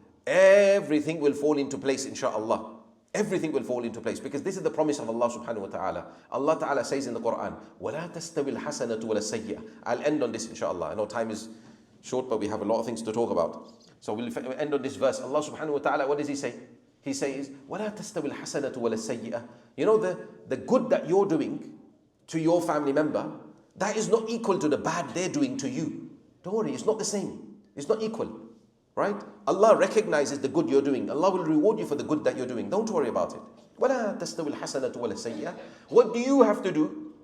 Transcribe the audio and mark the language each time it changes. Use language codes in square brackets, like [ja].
[en] Everything will fall into place, inshaAllah. Everything will fall into place, because this is the promise of Allah subhanahu wa ta'ala. Allah ta'ala says in the Quran, [ar] وَلَا تَسْتَوِي الْحَسَنَةُ وَلَا السَّيِّئَةُ. [en] I'll end on this, inshaAllah. I know time is short, but we have a lot of things to talk about. So we'll end on this verse. Allah subhanahu wa ta'ala, what does He say? He says, [ar] وَلَا تَسْتَوِي الْحَسَنَةُ وَلَا السَّيِّئَةُ. [en] You know, the good that you're doing to your family member, that is not equal to the bad they're doing to you. Don't worry, it's not the same. It's not equal. Right? Allah recognizes the good you're doing. Allah will reward you for the good that you're doing. Don't worry about it. [ar] وَلَا تَسْتَوِي الْحَسَنَةُ وَلَا السَّيِّئَةُ. [en] What do you have to do?